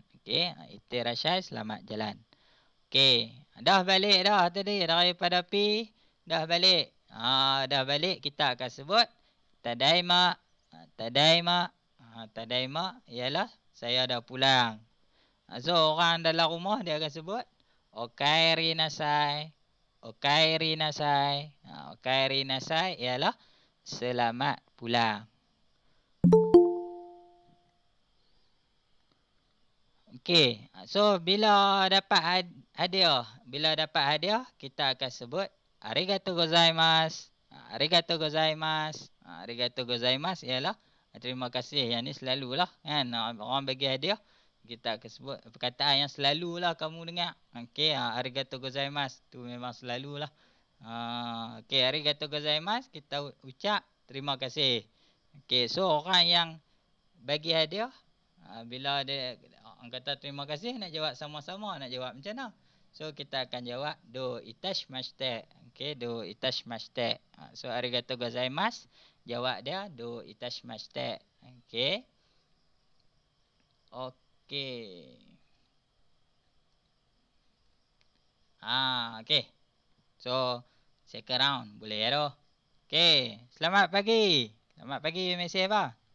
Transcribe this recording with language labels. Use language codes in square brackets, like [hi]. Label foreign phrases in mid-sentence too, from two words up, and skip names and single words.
[ms] Okey, itterashai selamat jalan. Okey, dah balik dah tadi daripada pi, dah balik. Dah balik kita akan sebut tadaima. Tadaima. Tadaima ialah saya dah pulang. So orang dalam rumah dia akan sebut [ja] おかえりなさい. おかえりなさい. おかえりなさい [ms] ialah selamat pulang. Okey, so bila dapat hadiah, kita akan sebut [ja] ありがとうございます. ありがとうございます. ありがとうございます [ms] ialah terima kasih. Yang ni selalulah kan, orang bagi hadiah kita akan sebut perkataan yang selalulah kamu dengar. Okey, [ja] ありがとうございます [ms] tu memang selalulah. Okey, [ja] ありがとうございます [ms] kita ucap terima kasih. Okey, so orang yang bagi hadiah, bila dia orang kata terima kasih, nak jawab sama-sama, nak jawab macam mana? So kita akan jawab [ja] どういたしまして. [ms] Okey, [ja] どういたしまして. [ms] So [ja] ありがとうございます, [ms] jawab dia [ja] どういたしまして. [ms] Okey. Okey. Okey. So [en] second round [ms] boleh ya doh. Okey, selamat pagi. Selamat pagi mesej apa?